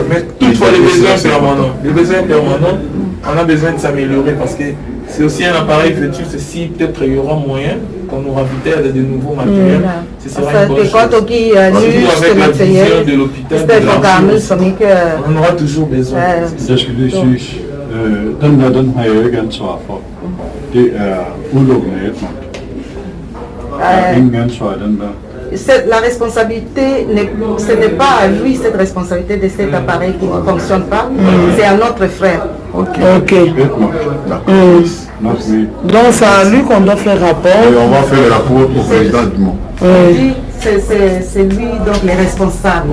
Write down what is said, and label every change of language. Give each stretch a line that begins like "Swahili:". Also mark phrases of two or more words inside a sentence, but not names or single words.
French: Mais toutefois, les besoins permanents, on a besoin de s'améliorer parce que c'est aussi un appareil futur. Si peut-être il y aura moyen qu'on nous ravitaille de nouveaux matériels, ce sera une bonne chose. Surtout avec la vision de l'hôpital, on aura toujours besoin.
Danish: Jeg skal lige sige, den har jeg jo ikke ansvar for. Det er udelukkende Edmund. Jeg har ingen ansvar i den der.
French: La responsabilité, ce n'est pas à lui cette responsabilité de cet appareil qui ne fonctionne pas, c'est à notre frère. Ok. Donc c'est à lui qu'on doit faire rapport. Et on va faire le rapport au président du monde. C'est lui donc le responsable.